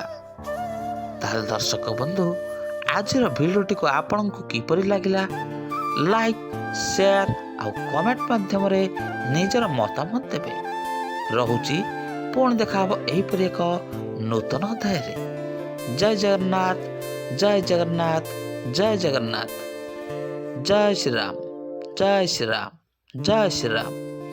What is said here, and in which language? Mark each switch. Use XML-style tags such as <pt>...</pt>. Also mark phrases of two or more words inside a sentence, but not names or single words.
<or>ତାହେଲେ ଦର୍ଶକ ବନ୍ଧୁ, ଆଜିର ଭିଡ଼ିଓଟିକୁ ଆପଣଙ୍କୁ କିପରି ଲାଗିଲା, ଲାଇକ୍, ସେୟାର ଆଉ କମେଣ୍ଟ ମାଧ୍ୟମରେ ନିଜର ମତାମତ ଦେବେ। ରହୁଛି, ପୁଣି ଦେଖା ହେବ ଏହିପରି ଏକ ନୂତନ ଅଧ୍ୟାୟରେ।</or> <bn>জয় জগন্নাথ, জয় জগন্নাথ, জয় জগন্নাথ, জয় শ্রীরাম, জয় শ্রীরাম, জয় শ্রীরাম।</bn>